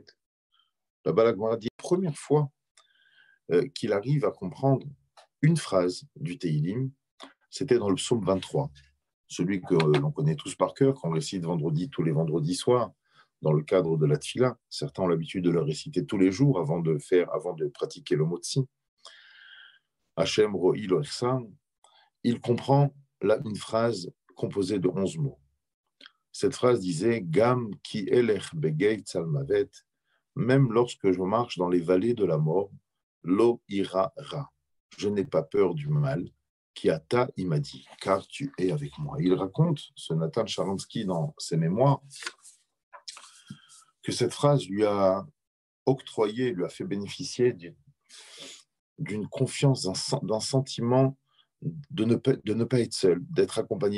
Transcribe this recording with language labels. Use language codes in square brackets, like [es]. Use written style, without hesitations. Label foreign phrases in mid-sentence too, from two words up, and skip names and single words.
[fr] Là-bas, la Gemara dit, la première fois qu'il arrive à comprendre une phrase du Teilim, c'était dans le psaume 23, celui que l'on connaît tous par cœur, qu'on récite tous les vendredis soirs, dans le cadre de la tfila. Certains ont l'habitude de le réciter tous les jours avant de pratiquer le motzi. [he] השם רועי לא אחסר. [fr] Il comprend là une phrase composée de 11 mots. Cette phrase disait [he] גם כי אלך בגיא צלמות, [fr] même lorsque je marche dans les vallées de la mort, [he] לא אירא רע. [fr] Je n'ai pas peur du mal. [he] כי אתה, [fr] il m'a dit, car tu es avec moi. Il raconte, ce Nathan Sharansky, dans ses mémoires, que cette phrase lui a octroyé, lui a fait bénéficier d'une confiance, d'un sentiment de ne pas être seul, d'être accompagné.